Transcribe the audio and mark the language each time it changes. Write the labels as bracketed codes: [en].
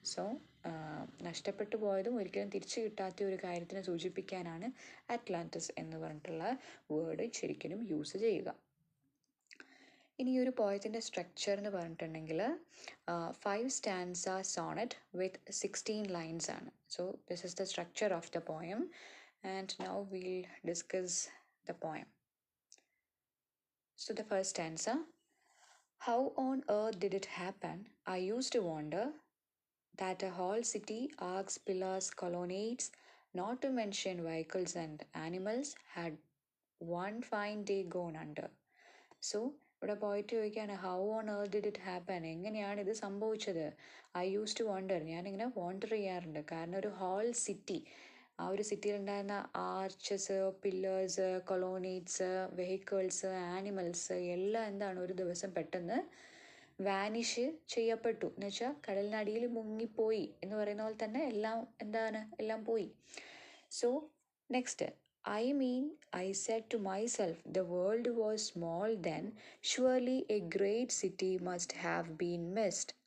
[ml] So നഷ്ടപ്പെട്ടു പോയതും ഒരിക്കലും തിരിച്ചു കിട്ടാത്ത ഒരു കാര്യത്തിനെ സൂചിപ്പിക്കാനാണ് അറ്റ്ലാന്റിസ് എന്ന് പറഞ്ഞിട്ടുള്ള വേർഡ് ശരിക്കും യൂസ് ചെയ്യുക. ഇനി ഒരു പോയത്തിൻ്റെ സ്ട്രക്ചർ എന്ന് പറഞ്ഞിട്ടുണ്ടെങ്കിൽ 5 സ്റ്റാൻസ സോണറ്റ് വിത്ത് 16 ലൈൻസ് ആണ്. [en] So this is the structure of the poem and now will discuss the poem. So the first stanza: how on earth did it happen? I used to wonder that a whole city, arcs, pillars, colonnades, not to mention vehicles and animals, had one fine day gone under. So [ml] ഇവിടെ പോയിട്ട് ചോദിക്കുകയാണ് [en] how on earth did it happen, [ml] എങ്ങനെയാണ് ഇത് സംഭവിച്ചത്. [en] I use to wonder, [ml] ഞാനിങ്ങനെ wonder ചെയ്യാറുണ്ട്. കാരണം ഒരു ഹോൾ സിറ്റി, ആ ഒരു സിറ്റിയിലുണ്ടായിരുന്ന ആർച്ചസ്, പില്ലേഴ്സ്, കൊളോണീറ്റ്സ്, വെഹിക്കിൾസ്, ആനിമൽസ് എല്ലാം എന്താണ് ഒരു ദിവസം പെട്ടെന്ന് വാനിഷ് ചെയ്യപ്പെട്ടു. എന്ന് വെച്ചാൽ കടലിനടിയിൽ മുങ്ങിപ്പോയി എന്ന് പറയുന്ന പോലെ തന്നെ എല്ലാം പോയി. [en] So next, I said to myself, the world was small then, surely a great city must have been missed.